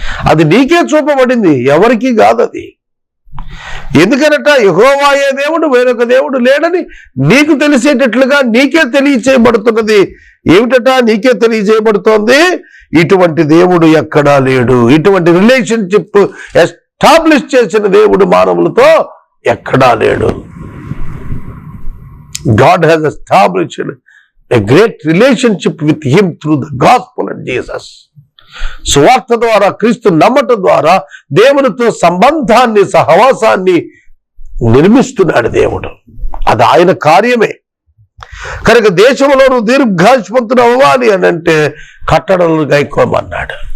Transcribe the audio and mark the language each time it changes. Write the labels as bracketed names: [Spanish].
[Telugu] అది నీకే చూపబడింది, ఎవరికి కాదు అది. ఎందుకనట యెహోవాయే దేవుడు, వేరొక దేవుడు లేడని నీకు తెలిసేటట్లుగా నీకే తెలియచేయబడుతున్నది. ఏమిటట నీకే తెలియజేయబడుతోంది? ఇటువంటి దేవుడు ఎక్కడా లేడు. ఇటువంటి రిలేషన్షిప్ ఎస్టాబ్లిష్ చేసిన దేవుడు మానవులతో ఎక్కడా లేడు. [English] God has established a great relationship with him through the gospel and Jesus. [Telugu] సువార్త ద్వారా, క్రీస్తు నమ్మటం ద్వారా దేవునితో సంబంధాన్ని, సహవాసాన్ని నిర్మిస్తున్నాడు దేవుడు. అది ఆయన కార్యమే. కనుక దేశంలో నువ్వు దీర్ఘాయుష్మంతుడు అవ్వాలి అని అంటే కట్టడలు గైకోమన్నాడు.